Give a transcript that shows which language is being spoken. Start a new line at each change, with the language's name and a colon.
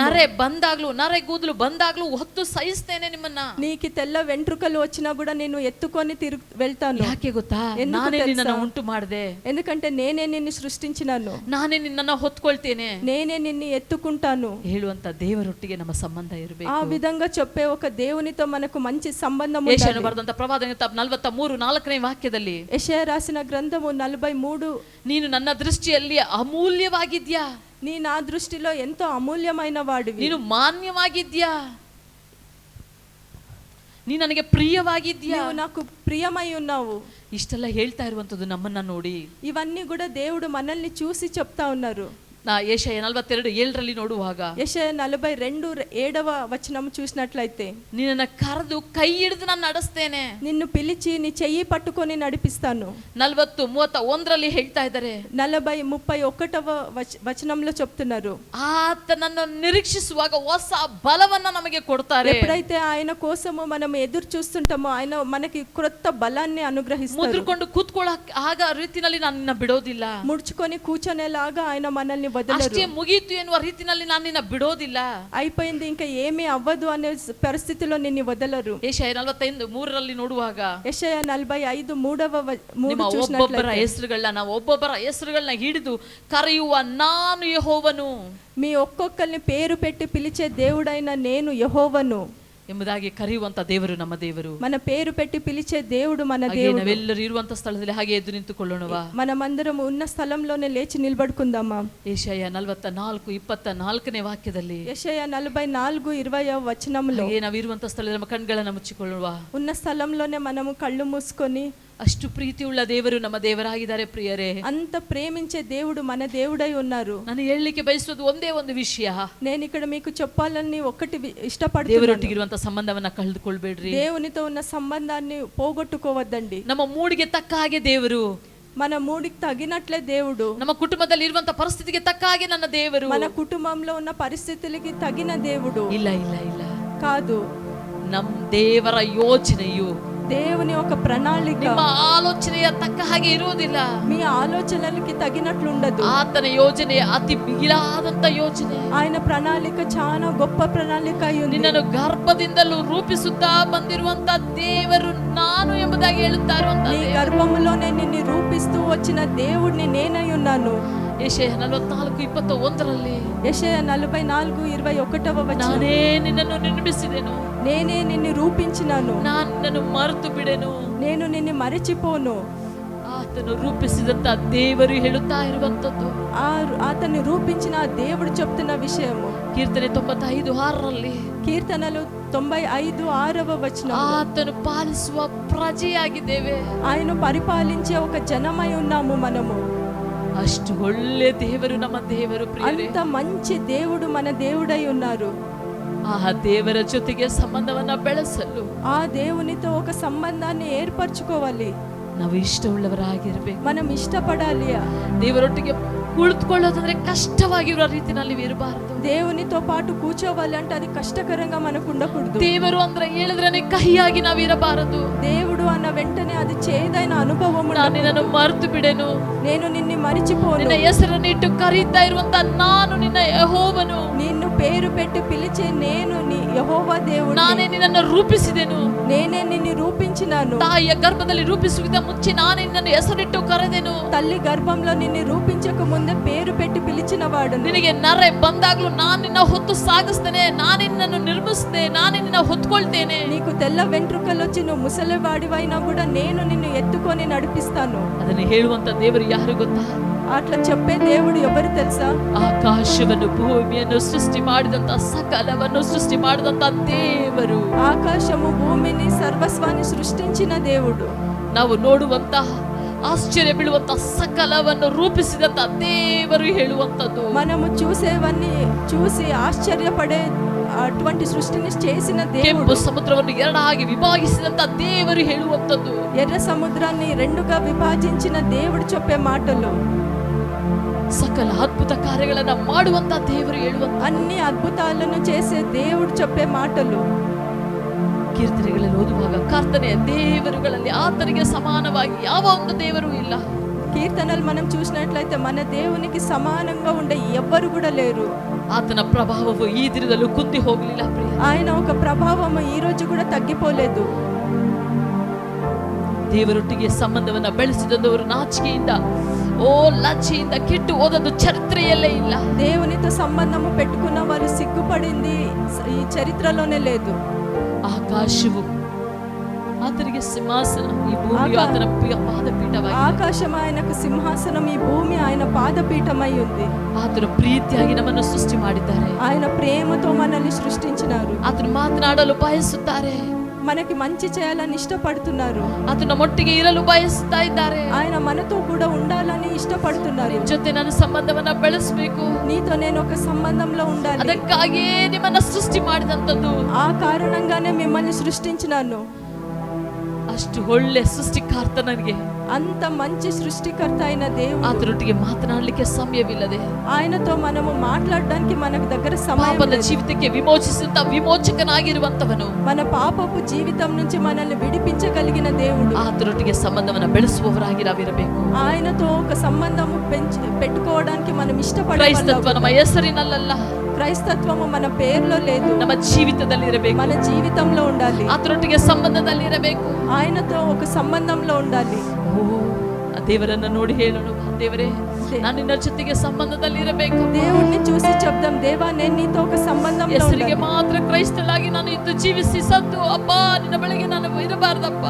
Kannada: ನರೆ ಬಂದಾಗ್ಲೂ ನರೆ ಕೂದಲು ಬಂದಾಗ್ಲೂ ಹೊತ್ತು ಸಹಿಸ್ತೇನೆ ನಿಮ್ಮನ್ನ,
Telugu: నీకు తెల్ల వెంట్రుకలు వచ్చినా కూడా నేను ఎత్తుకొని వెళ్తాను.
Kannada: ಯಾಕೆ ಗೊತ್ತಾ?
Telugu: ఎందుకు
Kannada: ನಾನೇ
Telugu: తెలుసా?
Kannada: ನಿನ್ನನ್ನು ಉಂಟು ಮಾಡಿದೆ,
Telugu: ఎందుకంటే నేనే నిన్ను సృష్టించినాను,
Kannada: ನಾನೇ ನಿನ್ನನ್ನು ಹೊತ್ಕೊಳ್ತೇನೆ,
Telugu: నేనే నిన్ను ఎత్తుకుంటాను
Kannada: ಹೇಳುವಂತ ದೇವರೊಟ್ಟಿಗೆ ನಮ್ಮ ಸಂಬಂಧ ಇರಬೇಕು.
Telugu: ఆ విధంగా చెప్పే ఒక దేవునితో మనకు మంచి సంబంధం
Kannada: ಯೆಶಾಯನು
Telugu: ఉండాలి.
Kannada: ಬರೆದಂತ ಪ್ರವಾದನೆ 43:4ನೇ ವಾಕ್ಯದಲ್ಲಿ,
Telugu: ಯೆಶಾಯ ರಾಸಿನ గ్రంథము 43,
Kannada: ನೀನು ನನ್ನ ದೃಷ್ಟಿಯಲ್ಲಿ ಅಮೂಲ್ಯವಾಗಿದ್ಯಾ,
Telugu: నా దృష్టిలో ఎంతో అమూల్యమైన వాడివి,
Kannada: ನೀನು ಮಾನ್ಯವಾಗಿದ್ಯಾ, ನೀ ನನಗೆ ಪ್ರಿಯವಾಗಿದ್ಯಾ,
Telugu: నీవు నాకు ప్రియమై ఉన్నావు.
Kannada: ಇಷ್ಟೆಲ್ಲ ಹೇಳ್ತಾ ಇರುವಂತದ್ದು ನಮ್ಮನ್ನ ನೋಡಿ.
Telugu: ఇవన్నీ కూడా దేవుడు మనల్ని చూసి చెప్తా ఉన్నారు.
Kannada: ಯೆಶಾಯ 42:7ರಲ್ಲಿ ನೋಡುವಾಗ,
Telugu: ಯೆಶಾಯ 42:7వ వచనం చూసినట్లయితే,
Kannada: ನಿನ್ನನ್ನು ಕರೆದು ಕೈ ಹಿಡಿದು ನಾನು ನಡೆಸ್ತೇನೆ,
Telugu: నిన్ను పిలిచి నీ చెయ్యి పట్టుకొని నడిపిస్తాను.
Kannada: 40:31ರಲ್ಲಿ ಹೇಳ್ತಾ ಇದ್ದಾರೆ,
Telugu: 40:31వ వచనంలో చెప్తున్నారు,
Kannada: ಆತನನ್ನು ನಿರೀಕ್ಷಿಸುವಾಗ ಹೊಸ ಬಲವನ್ನ ನಮಗೆ ಕೊಡ್ತಾರೆ.
Telugu: ఎప్పుడైతే ఆయన కోసము మనం ఎదురు చూస్తుంటామో ఆయన మనకి క్రొత్త బలాన్ని అనుగ్రహిస్తారు.
Kannada: ಮುದ್ರಕೊಂಡು ಕೂತ್ಕೊಳ್ಳೋಕೆ ಆಗ ರೀತಿನಲ್ಲಿ ನಾನು ನಿನ್ನ ಬಿಡೋದಿಲ್ಲ,
Telugu: ముడుచుకొని కూర్చొనేలాగా ఆయన మనల్ని
Kannada: ಅಷ್ಟೇ
Telugu: వదలరు.
Kannada: ಮುಗೀತು ಎನ್ನುವ ರೀತಿನಲ್ಲಿ ನಾನು ನಿನ್ನ ಬಿಡೋದಿಲ್ಲ.
Telugu: అయిపోయింది ఇంకా ఏమీ అవ్వదు అనే పరిస్థితిలో నిన్ను వదలరు.
Kannada: ಯೆಶಾಯ 45:3ರಲ್ಲಿ ನೋಡುವಾಗ,
Telugu: ಯೆಶಾಯ 45:3
Kannada: ನಿಮ್ಮ ಒಬ್ಬೊಬ್ಬರ ಹೆಸರುಗಳನ್ನ ನಾವು ಒಬ್ಬೊಬ್ಬರ ಹೆಸರುಗಳನ್ನ ಹಿಡಿದು ಕರೆಯುವ ನಾನು ಯೆಹೋವನು,
Telugu: మీ ఒక్కొక్కరిని పేరు పెట్టి పిలిచే దేవుడైన నేను యెహోవను
Kannada: ಎಂಬುದಾಗಿ ಕರೆಯುವಂತ ದೇವರು ನಮ್ಮ ದೇವರು.
Telugu: మన పేరు పెట్టి పిలిచే దేవుడు మన
Kannada: ಹಾಗೆ
Telugu: దేవుడు.
Kannada: ನಾವೆಲ್ಲರೂ ಇರುವಂತ ಸ್ಥಳದಲ್ಲಿ ಹಾಗೆ ಎದ್ದು ನಿಂತುಕೊಳ್ಳೋಣವಾ?
Telugu: మనమందరం ఉన్న స్థలంలోనే లేచి నిలబడుకుందామా?
Kannada: ಯೆಶಾಯ 44:24ನೇ ವಾಕ್ಯದಲ್ಲಿ,
Telugu: యెషయా 44:20వ వచనంలో,
Kannada: ಹಾಗೆ ನಾವಿರುವಂತ ಸ್ಥಳದಲ್ಲಿ ನಮ್ಮ ಕಣ್ಗಳನ್ನ ಮುಚ್ಚಿಕೊಳ್ಳುವ,
Telugu: ఉన్న స్థలంలోనే మనము కళ్ళు మూసుకొని,
Kannada: ಅಷ್ಟು ಪ್ರೀತಿಯುಳ್ಳ ದೇವರು ನಮ್ಮ ದೇವರಾಗಿದ್ದಾರೆ ಪ್ರಿಯರೇ.
Telugu: అంత ప్రేమించే దేవుడు మన దేవుడై ఉన్నారు.
Kannada: ನಾನು ಹೇಳಲಿಕ್ಕೆ ಬಯಸುವುದು ಒಂದೇ ಒಂದು ವಿಷಯ,
Telugu: నేను ఇక్కడ మీకు చెప్పాలని ఒకటి ఇష్టపడుతున్నాను,
Kannada: ದೇವರೊಟ್ಟಿಗಿರುವಂತ ಸಂಬಂಧವನ್ನ ಕಳೆದುಕೊಳ್ಬೇಡ್ರಿ,
Telugu: దేవునితో ఉన్న సంబంధాన్ని పోగొట్టుకోవద్దండి.
Kannada: ನಮ್ಮ ಮೂಡಿಗೆ ತಕ್ಕ ಹಾಗೆ ದೇವರು,
Telugu: మన మూడికి తగినట్లే దేవుడు,
Kannada: ನಮ್ಮ ಕುಟುಂಬದಲ್ಲಿ ಇರುವಂತ ಪರಿಸ್ಥಿತಿಗೆ ತಕ್ಕ ಹಾಗೆ ನನ್ನ ದೇವರು,
Telugu: మన కుటుంబంలో ఉన్న పరిస్థితులకి తగిన దేవుడు
Kannada: ಇಲ್ಲ ಇಲ್ಲ ಇಲ್ಲ
Telugu: కాదు.
Kannada: ನಮ್ಮ ದೇವರ ಯೋಚನೆಯು
Telugu: దేవుని ఒక ప్రణాళిక
Kannada: ನಿಮ್ಮ ಆಲೋಚನೆಯ ತಕ್ಕ ಹಾಗೆ ಇರುವುದಿಲ್ಲ,
Telugu: మీ ఆలోచనలకి తగినట్లు ఉండదు.
Kannada: ಆತನ ಯೋಜನೆ ಅತಿ ಮಿಗಿಲಾದಂತ ಯೋಚನೆ.
Telugu: ఆయన ప్రణాళిక చాలా గొప్ప ప్రణాళిక అయి ఉంది.
Kannada: ನಿನ್ನನ್ನು ಗರ್ಭದಿಂದಲೂ ರೂಪಿಸುತ್ತಾ ಬಂದಿರುವಂತ ದೇವರು ನಾನು ಎಂಬುದಾಗಿ ಹೇಳುತ್ತಾ
Telugu: నీ
Kannada: ಇರುವಂತ
Telugu: గర్భములోనే నిన్ను రూపిస్తూ వచ్చిన దేవుడిని నేనై ఉన్నాను.
Kannada: ಯೆಶಾಯ 44:21ರಲ್ಲಿ,
Telugu: యెషయా 44:21వ వచనం,
Kannada: ನಾನೇ ನಿನ್ನನ್ನು ನಿರ್ಮಿಸಿದೆನು,
Telugu: నేనే నిన్ను రూపించినాను,
Kannada: ನಾನು ನಿನ್ನನ್ನು ಮರೆತು ಬಿಡೆನು.
Telugu: నేను నిన్ను మరిచిపోను.
Kannada: ಆತನು ರೂಪಿಸಿದಂತ ದೇವರು ಹೇಳುತ್ತಾ ಇರುವಂತದ್ದು,
Telugu: అతన్ని రూపించిన ఆ దేవుడు చెప్తున్న విషయము.
Kannada: ಕೀರ್ತನೆ 95:6ರಲ್ಲಿ,
Telugu: కీర్తనలు 95:6వ వచనం,
Kannada: ಆತನು ಪಾಲಿಸುವ ಪ್ರಜೆಯಾಗಿದ್ದೇವೆ,
Telugu: ఆయన పరిపాలించే ఒక జనమై ఉన్నాము మనము.
Kannada: ಅಷ್ಟು ಒಳ್ಳೆ ದೇವರು ನಮ್ಮ ದೇವರು ಪ್ರಿಯರೇ.
Telugu: అంత మంచి దేవుడు మన దేవుడై ఉన్నారు.
Kannada: ಆ ದೇವರ ಜೊತೆಗೆ ಸಂಬಂಧವನ್ನ ಬೆಳೆಸಲು,
Telugu: ఆ దేవునితో ఒక సంబంధాన్ని ఏర్పరచుకోవాలి.
Kannada: ನಾವು ಇಷ್ಟವುಳ್ಳವರಾಗಿರ್ಬೇಕು.
Telugu: మనం ఇష్టపడాలి.
Kannada: ದೇವರೊಟ್ಟಿಗೆ ಕುಳಿತುಕೊಳ್ಳೋದಂದ್ರೆ ಕಷ್ಟವಾಗಿರೋ ರೀತಿನಲ್ಲಿ ಇರಬಾರದು.
Telugu: దేవునితో పాటు కూర్చోవాలి అంటే అది కష్టకరంగా మనకు ఉండకూడదు.
Kannada: ದೇವರು ಅಂದ್ರೆ ಹೇಳಿದ್ರೇನೆ ಕಹಿಯಾಗಿ ನಾವು ಇರಬಾರದು.
Telugu: దేవుడు అన్న వెంటనే అది చేదైన అనుభవం.
Kannada: ನಾನು ನಿನ್ನನ್ನು ಮರೆತು ಬಿಡೆನು,
Telugu: నేను నిన్ను మరిచిపోను.
Kannada: ನಿನ್ನ ಹೆಸರನ್ನು ಇಟ್ಟು ಕರೀತಾ ಇರುವಂತ ನಾನು ನಿನ್ನ ಯೆಹೋವನು.
Telugu: నిన్ను పేరు పెట్టి పిలిచే నేను నీ యెహోవా దేవుడు.
Kannada: ನಾನೇ ನಿನ್ನನ್ನು ರೂಪಿಸಿದೆನು,
Telugu: నేనే నిన్ను రూపించినాను.
Kannada: ತಾಯಿಯ ಗರ್ಭದಲ್ಲಿ ರೂಪಿಸುವುದಕ್ಕಿಂತ ಮುಂಚೆ ನಾನೇ ನಿನ್ನನ್ನು ಹೆಸರಿಟ್ಟು ಕರೆದೆನು.
Telugu: తల్లి గర్భంలో నిన్ను రూపించక ముందే పేరు పెట్టి పిలిచిన వాడు.
Kannada: ನಿನಗೆ ನರೆ ಬಂದಾಗ್ಲೂ ನಾನು ನಿನ್ನ ಹೊತ್ತು ಸಾಗಿಸ್ತೇನೆ, ನಾನೇ ನಿನ್ನನ್ನು ನಿರ್ಮಿಸ್ತೇನೆ, ನಾನೇ ನಿನ್ನ ಹೊತ್ಕೊಳ್ತೇನೆ.
Telugu: నీకు తెల్ల వెంట్రుకలు వచ్చి నువ్వు ముసలివాడివైనా కూడా నేను నిన్ను ఎత్తుకొని నడిపిస్తాను.
Kannada: ಅದನ್ನು ಹೇಳುವಂತ ದೇವರು ಯಾರು ಗೊತ್ತಾ?
Telugu: అట్లా చెప్పే దేవుడు ఎవరు తెలుసా?
Kannada: ಆಕಾಶವನ್ನು ಭೂಮಿಯನ್ನು ಸೃಷ್ಟಿ ಮಾಡಿದಂತ ಸಕಲವನ್ನು ಸೃಷ್ಟಿ ಮಾಡಿದಂತ ದೇವರು.
Telugu: ఆకాశము భూమిని సర్వస్వాన్ని సృష్టించిన దేవుడు.
Kannada: ನಾವು ನೋಡುವಂತಹ ಆಶ್ಚರ್ಯ ಬೀಳುವಂತ ಸಕಲವನ್ನು ರೂಪಿಸಿದಂತ ದೇವರು ಹೇಳುವಂತದ್ದು.
Telugu: మనము చూసేవన్నీ చూసి ఆశ్చర్యపడే అటువంటి సృష్టిని చేసిన దేవుడు.
Kannada: ಕೆಂಪು ಸಮುದ್ರವನ್ನು ಎರಡಾಗಿ ವಿಭಾಗಿಸಿದಂತ ದೇವರು ಹೇಳುವಂತದ್ದು.
Telugu: ఎర్ర సముద్రాన్ని రెండుగా విభజించిన దేవుడు చెప్పే మాటలు.
Kannada: ಸಕಲ ಅದ್ಭುತ ಕಾರ್ಯಗಳನ್ನ ಮಾಡುವಂತ ದೇವರು ಹೇಳುವಂತ
Telugu: అన్ని అద్భుతాలను చేసే దేవుడు చెప్పే మాటలు.
Kannada: ಕೀರ್ತನೆಗಳಲ್ಲಿ ಓದುವಾಗ ಕರ್ತನೆಯ ದೇವರುಗಳಲ್ಲಿ ಆತನಿಗೆ ಸಮಾನವಾಗಿ ಯಾವ ಒಂದು ದೇವರು ಇಲ್ಲ.
Telugu: కీర్తనలు మనం చూసినట్లయితే మన దేవునికి సమానంగా ఉండే ఎవ్వరు కూడా లేరు.
Kannada: ಆತನ ಪ್ರಭಾವವು ಈ ದಿನದಲ್ಲೂ ಕುಂದಿ ಹೋಗಲಿಲ್ಲ.
Telugu: ఆయన ఒక ప్రభావం ఈ రోజు కూడా తగ్గిపోలేదు.
Kannada: ದೇವರೊಟ್ಟಿಗೆ ಸಂಬಂಧವನ್ನ ಬೆಳೆಸಿದವರು ನಾಚಿಕೆಯಿಂದ ಲಜ್ಜೆಯಿಂದ ಕೆಟ್ಟು ಹೋದದ್ದು ಚರಿತ್ರೆಯಲ್ಲೇ ಇಲ್ಲ.
Telugu: దేవునితో సంబంధము పెట్టుకున్న వారు సిగ్గుపడింది ఈ చరిత్రలోనే లేదు.
Kannada: ಆಕಾಶವು ಆತನಿಗೆ ಸಿಂಹಾಸನ, ಈ ಭೂಮಿಯು ಆತನ ಪಾದಪೀಠವಾಗಿದೆ.
Telugu: ఆకాశం ఆయనకు సింహాసనం, ఈ భూమి ఆయన పాదపీఠమై ఉంది.
Kannada: ಆತನು ಪ್ರೀತಿಯಾಗಿ ನಮ್ಮನ್ನು ಸೃಷ್ಟಿ ಮಾಡಿದ್ದಾರೆ.
Telugu: ఆయన ప్రేమతో మనల్ని సృష్టించినారు.
Kannada: ಆತನು ಮಾತನಾಡಲು ಬಯಸುತ್ತಾರೆ,
Telugu: మనకి మంచి చేయాలని ఇష్టపడుతున్నారు.
Kannada: ಆತನ ನಮ್ಮೊಟ್ಟಿಗೆ ಇರಲು ಬಯಸುತ್ತಾ ಇದ್ದಾರೆ.
Telugu: ఆయన మనతో కూడా ఉండాలని ఇష్టపడుతున్నారు.
Kannada: ಜೊತೆ ನನ್ನ ಸಂಬಂಧವನ್ನ ಬೆಳೆಸಬೇಕು,
Telugu: నీతో నేను ఒక సంబంధంలో ఉండాలి.
Kannada: ಅದಕ್ಕಾಗಿಯೇ ನಿಮ್ಮನ್ನ ಸೃಷ್ಟಿ ಮಾಡಿದಂತದ್ದು.
Telugu: ఆ కారణంగానే మిమ్మల్ని సృష్టించినాను.
Kannada: ಅಷ್ಟು ಒಳ್ಳೆ ಸೃಷ್ಟಿಕರ್ತ ನನಗೆ,
Telugu: అంత మంచి సృష్టికర్త అయిన దేవుడు,
Kannada: ಆತನೊಟ್ಟಿಗೆ ಮಾತನಾಡಲಿಕ್ಕೆ ಸಮಯವಿಲ್ಲದೆ,
Telugu: ఆయనతో మనము మాట్లాడడానికి మనకు దగ్గర సమయం
Kannada: ಪಾಪದ
Telugu: లేదు.
Kannada: ಜೀವಿತಕ್ಕೆ ವಿಮೋಚಿಸಿದಂತ ವಿಮೋಚಕನಾಗಿರುವಂತವನು,
Telugu: మన పాపపు జీవితం నుంచి మనల్ని విడిపించగలిగిన దేవుడు.
Kannada: ಆತನೊಟ್ಟಿಗೆ ಸಂಬಂಧವನ್ನ ಬೆಳೆಸುವವರಾಗಿ ನಾವಿರಬೇಕು.
Telugu: ఆయనతో ఒక సంబంధము పెట్టుకోవడానికి మనం ఇష్టపడాలి.
Kannada: ಕ್ರೈಸ್ತತ್ವ ನಮ್ಮ ಹೆಸರಿನಲ್ಲ,
Telugu: క్రైస్తత్వము మన పేరులో లేదు,
Kannada: ನಮ್ಮ ಜೀವಿತದಲ್ಲಿ ಇರಬೇಕು.
Telugu: మన జీవితంలో ఉండాలి.
Kannada: ಆತನೊಟ್ಟಿಗೆ ಸಂಬಂಧದಲ್ಲಿ ಇರಬೇಕು,
Telugu: ఆయనతో ఒక సంబంధంలో ఉండాలి.
Kannada: ಆ ದೇವರನ್ನ ನೋಡಿ ಹೇಳೋಣ, ದೇವರೇ ನಾನು ನಿನ್ನ ಜೊತೆಗೆ ಸಂಬಂಧದಲ್ಲಿ ಇರಬೇಕು.
Telugu: దేవుణ్ణి చూసి చెప్దాం, దేవా నేను నీతో ఒక సంబంధంలో
Kannada: ಹೆಸರಿಗೆ
Telugu: ఉండాలి.
Kannada: ಮಾತ್ರ ಕ್ರೈಸ್ತಳಾಗಿ ನಾನು ಇದ್ದು ಜೀವಿಸಿ ಸತ್ತು ಅಪ್ಪ ನಿನ್ನ ಬಳಿಗೆ ನಾನು ಇರಬಾರ್ದಪ್ಪ.